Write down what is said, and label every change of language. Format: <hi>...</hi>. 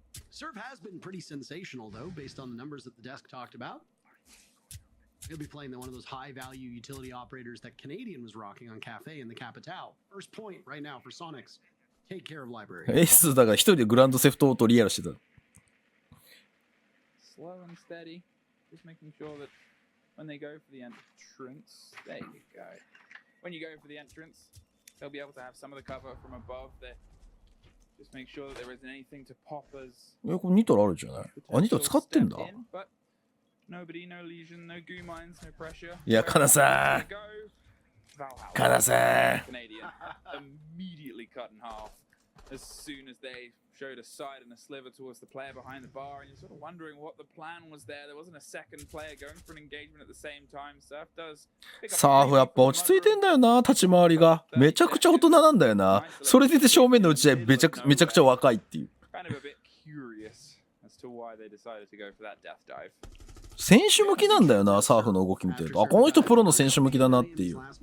<en>Serve has been pretty sensational, though, based on the numbers that the desk talked about. He'll be playing one of those high-value utility operators that Canadian was rocking on Cafe in the Capitale. First point right now for Sonics. Take care of library.</en> <ja>エースだから一人でグランドセフトオートリアルしてた。</ja> <en>Slow and steady, just making sure that when they go for the entrance, there you go. When you go for the entrance, they'll be able to have some of the cover from above there. Just make sure that there isn't anything to pop as.</en> <ja>これニトロあるじゃない？あ、ニトロ使ってんだ。</ja> <en>Nobody, no lesion, no goo mines, no pressure.</en> <ja>いや、カナさん。カナさん。</ja> <en>Canadian immediately cut in half as soon as they showed a side and a sliver towards the player behind the bar, and you're sort of wondering what the plan was there. There wasn't a second player going for an engagement at the same time. Surf does.</en> <ja>サーフやっぱ落ち着いてんだよな、立ち回りが。めちゃくちゃ大人なんだよな。それで正面の打ち合いめちゃくちゃ若いっていう。</ja> <en>Kind of a bit curious as to why they decided to go for that death dive.</en> <ja>選手向きなんだよな、サーフの動き見てると。あ、この人プロの選手向きだなっていう。</ja>